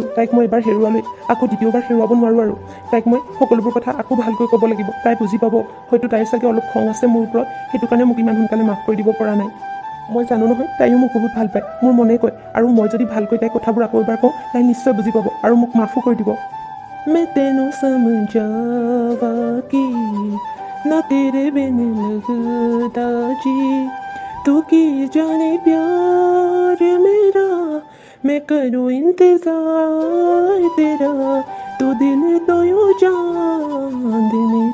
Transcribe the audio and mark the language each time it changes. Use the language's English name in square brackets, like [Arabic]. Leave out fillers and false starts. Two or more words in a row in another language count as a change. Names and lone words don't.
[Assamese] তাইক মই এবাৰ হেৰুৱালৈ আকৌ দ্বিতীয়বাৰ হেৰুৱাব নোৱাৰোঁ। আৰু তাইক মই সকলোবোৰ কথা আকৌ ভালকৈ ক'ব লাগিব। তাই বুজি পাব। হয়তো তাইৰ চাগে অলপ খং আছে মোৰ ওপৰত, সেইটো কাৰণে মোক ইমান সোনকালে মাফ কৰি দিব পৰা নাই। মই জানো নহয়, তাইও মোক বহুত ভাল পায়, মোৰ মনে কয়। আৰু মই যদি ভালকৈ তাইৰ কথাবোৰ আকৌ এবাৰ কওঁ, তাই নিশ্চয় বুজি পাব আৰু মোক মাফো কৰি দিব। [Punjabi] ਮੈਂ ਤੈਨੂੰ ਸਮਝਾਵਾਂ ਕਿ ਨਾ ਤੇਰੇ ਬਿਨ ਲਗਦਾ ਜੀ, ਤੂੰ ਕੀ ਜਾਣੇ ਪਿਆਰ ਮੇਰਾ, ਮੈਂ ਕਰਾਂ ਇੰਤਜ਼ਾਰ ਤੇਰਾ, ਤੂੰ ਦਿਲ ਤੋ ਯੂੰ ਜਾਨ ਦੇ